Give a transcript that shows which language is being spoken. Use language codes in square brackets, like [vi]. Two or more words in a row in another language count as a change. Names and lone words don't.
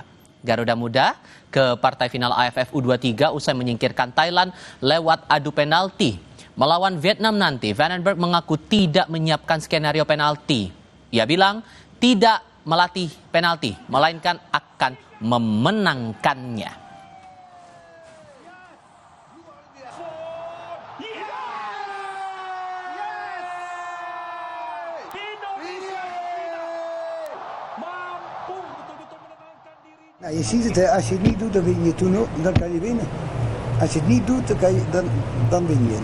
[id] Garuda Muda ke partai final AFF U23 usai menyingkirkan Thailand lewat adu penalti. Melawan Vietnam nanti, Van den Berg mengaku tidak menyiapkan skenario penalti. Ia bilang tidak melatih penalti, melainkan akan memenangkannya. [nl] Nou, je ziet het, hè? Als je het niet doet, dan win je toen ook, dan kan je winnen. Als je het niet doet, dan win je.